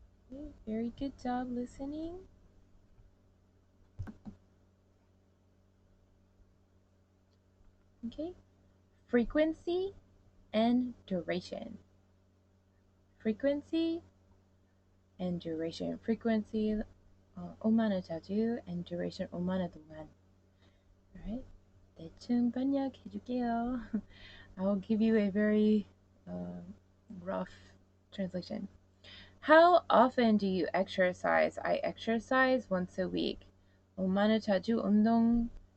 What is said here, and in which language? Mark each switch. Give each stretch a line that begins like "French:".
English: Okay, very good job listening. Okay, frequency and duration. Frequency and duration.
Korean: Frequency 얼마나 자주 and duration 얼마나 동안. Alright, 대충 번역해줄게요.
English: I'll give you a very rough translation. How often do you exercise? I exercise once a week.
Korean: 얼마나 자주 운동하세요?